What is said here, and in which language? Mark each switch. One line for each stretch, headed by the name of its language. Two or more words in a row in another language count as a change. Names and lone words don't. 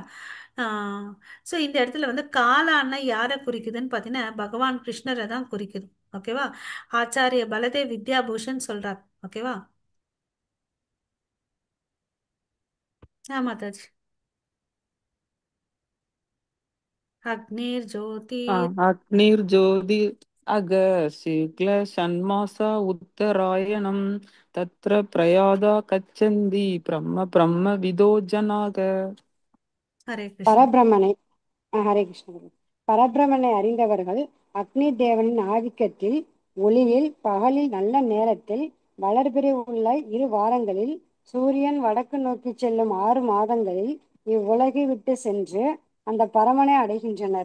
Tamil: ஸோ இந்த இடத்துல வந்து காலான்னா யாரை குறிக்குதுன்னு பார்த்தீங்கன்னா பகவான் கிருஷ்ணரை தான் குறிக்குது. ஓகேவா? ஆச்சாரிய பலதேவ் வித்யாபூஷன் சொல்றார். ஓகேவா? மாதாஜி.
Sanskrit: अग्निर् ज्योतिर्. अग्निर्ज्योति अग शुक्ल षण्मासा उत्तरायणं तत्र प्रयादा गच्छन्ति ब्रह्म ब्रह्म विदो जनाग.
Tamil: ஹரே கிருஷ்ணா. பரபிரமனை ஹரே கிருஷ்ணன். பரபிரமனை அறிந்தவர்கள் அக்னி தேவனின் ஆதிக்கத்தில் ஒளியில் பகலில் நல்ல நேரத்தில் வளர்பிறை உள்ள 2 வாரங்களில் சூரியன் வடக்கு நோக்கி செல்லும் 6 மாதங்களில் இவ்வுலகை விட்டு சென்று அந்த பரமனை அடைகின்றனர்.